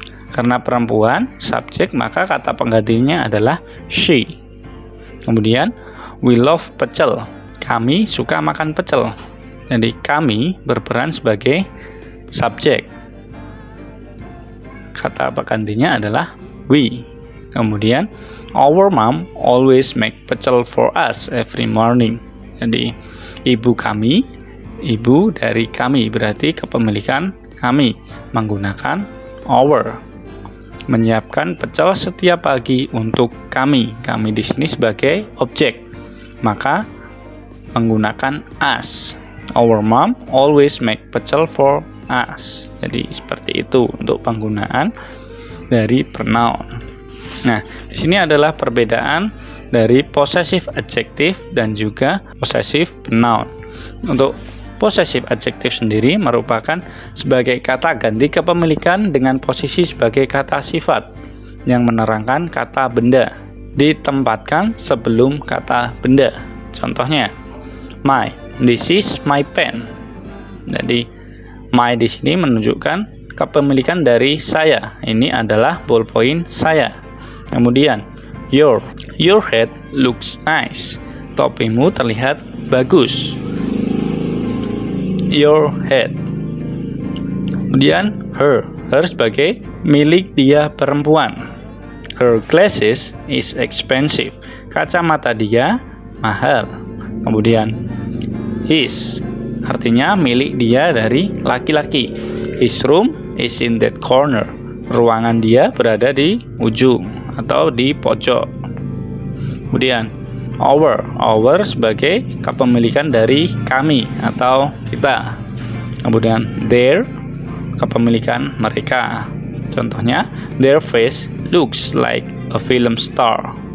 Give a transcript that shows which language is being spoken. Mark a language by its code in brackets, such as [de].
[id] Karena perempuan, subjek, maka kata penggantinya adalah she. Kemudian [en] we love pecel. [id] Kami suka makan pecel. Jadi kami berperan sebagai subjek. Kata penggantinya adalah we. Kemudian [en] our mom always make pecel for us every morning. [id] Jadi ibu kami, ibu dari kami berarti kepemilikan kami menggunakan our. Menyiapkan pecel setiap pagi untuk kami. Kami di sini sebagai objek, maka menggunakan us. [en] Our mom always make pecel for us. [id] Jadi seperti itu untuk penggunaan dari pronoun. Nah, di sini adalah perbedaan dari possessive adjective dan juga possessive pronoun. Untuk possessive adjective sendiri merupakan sebagai kata ganti kepemilikan dengan posisi sebagai kata sifat yang menerangkan kata benda ditempatkan sebelum kata benda. Contohnya, [en] my, this is my pen. [id] Jadi my di sini menunjukkan kepemilikan dari saya. Ini adalah ballpoint saya. Kemudian [en] your head looks nice. [id] Topimu terlihat bagus. [en] Your head. [id] Kemudian her sebagai milik dia perempuan. [en] Her glasses is expensive. [id] Kacamata dia mahal. Kemudian his artinya milik dia dari laki-laki. [en] His room is in that corner. [id] Ruangan dia berada di ujung atau di pojok. Kemudian our sebagai kepemilikan dari kami atau kita. Kemudian their kepemilikan mereka. Contohnya, [en] their face looks like a film star.